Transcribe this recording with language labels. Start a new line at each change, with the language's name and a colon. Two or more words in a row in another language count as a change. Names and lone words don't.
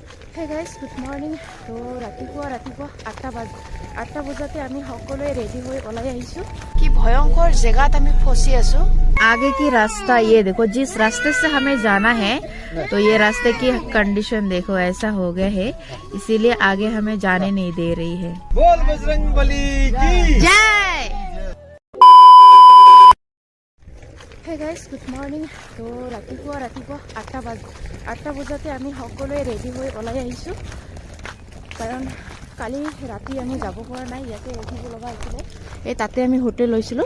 English: Hey guys good morning.
Assamese: তো ৰাতিপুৱা 8টা বজাতে আমি সকলোৱে ৰেডি হৈ ওলাই আহিছোঁ। কি ভয়ংকৰ জেগাত আমি ফচি আছোঁ।
Hindi: आगे की रास्ता ये देखो, जिस रास्ते से हमें जाना है तो ये रास्ते की कंडीशन देखो, ऐसा हो गया है, इसीलिए आगे हमें जाने नहीं दे रही है। बोल बजरंगबली की
English: जय। Hey guys good morning.
Assamese: তো ৰাতিপুৱা 8টা বজাতে আমি সকলোৱে ৰেডি হৈ ওলাই আহিছোঁ, কাৰণ কালি ৰাতি আমি যাব পৰা নাই, ইয়াতে ৰখিব লগা হৈছিলে। এই তাতে আমি হোটেল লৈছিলোঁ।